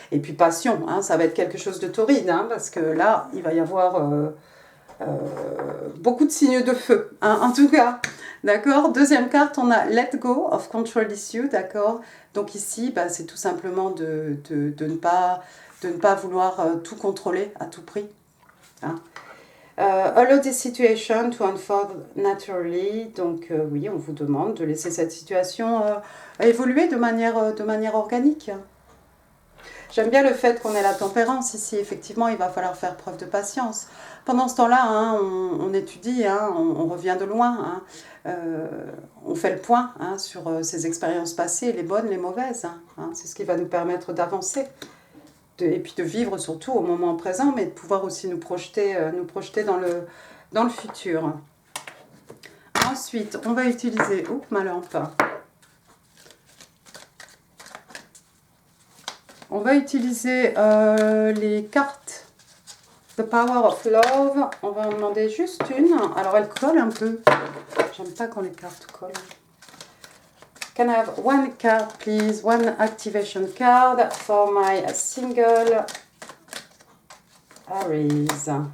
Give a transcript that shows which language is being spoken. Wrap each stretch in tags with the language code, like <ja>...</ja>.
<fr>Et puis passion, hein, ça va être quelque chose de torride, hein, parce que là, il va y avoir beaucoup de signes de feu, hein, en tout cas. D'accord. Deuxième carte, on a Let Go of Control Issue, d'accord. Donc ici, bah, c'est tout simplement de ne pas vouloir tout contrôler à tout prix. Hein.</fr> <en>Allow this situation to unfold naturally.</en> <fr>Donc oui, on vous demande de laisser cette situation évoluer de manière organique. J'aime bien le fait qu'on ait la tempérance ici. Effectivement, il va falloir faire preuve de patience. Pendant ce temps-là, hein, on étudie, hein, on revient de loin. Hein, on fait le point, hein, sur ces expériences passées, les bonnes, les mauvaises. Hein, c'est ce qui va nous permettre d'avancer. Et puis de vivre surtout au moment présent, mais de pouvoir aussi nous projeter dans le futur. Ensuite, on va utiliser ma lampe. On va utiliser les cartes The Power of Love. On va en demander juste une. Alors elle colle un peu. J'aime pas quand les cartes collent.</fr> <en>Can I have one card, please? One activation card for my single Aries.</en>